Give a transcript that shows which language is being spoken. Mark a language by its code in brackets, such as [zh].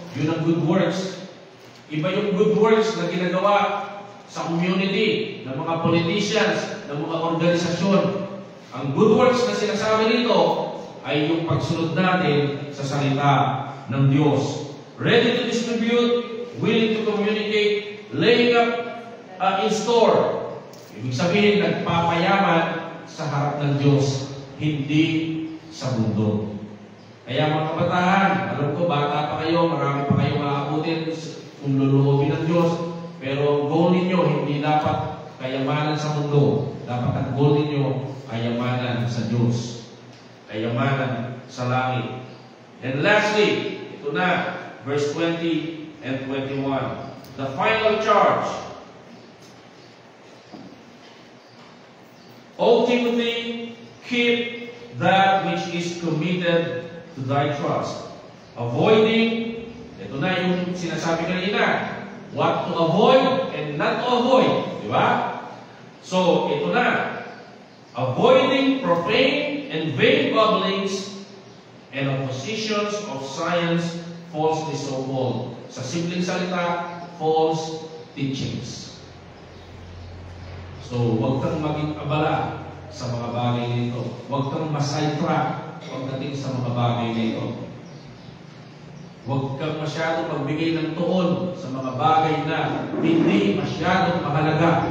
[tl] Yun ang good works. Iba yung good works na ginagawa sa community, ng mga politicians, ng mga organisasyon. Ang good works na sinasabi nito ay yung pagsunod natin sa salita ng Diyos. [en] Ready to distribute, willing to communicate, laying up in store. [tl] Ibig sabihin, nagpapayaman sa harap ng Diyos, hindi sa mundo. Kaya mga kabataan, alam ko, bata pa kayo, marami pa kayong maabutin kung luluhobin ng Diyos, pero goal ninyo, hindi dapat kayamanan sa mundo. Dapat ang goal ninyo, kayamanan sa Diyos. Kayamanan sa langit. [en] And lastly, ito na, verse 20 and 21. The final charge. O Timothy, keep that which is committed to thy trust. [tl] Avoiding, ito na yung sinasabi kanina, [en] what to avoid and not to avoid. [tl] Di ba? [en] So, [tl] ito na. [en] Avoiding profane and vain babblings and oppositions of science falsely so called. [tl] Sa simpleng salita, [en] false teachings. [tl] So, huwag kang maging abala sa mga bagay nito. Huwag kang masidetrack pagdating sa mga bagay nito. Huwag kang masyadong magbigay ng tuon sa mga bagay na hindi masyadong mahalaga.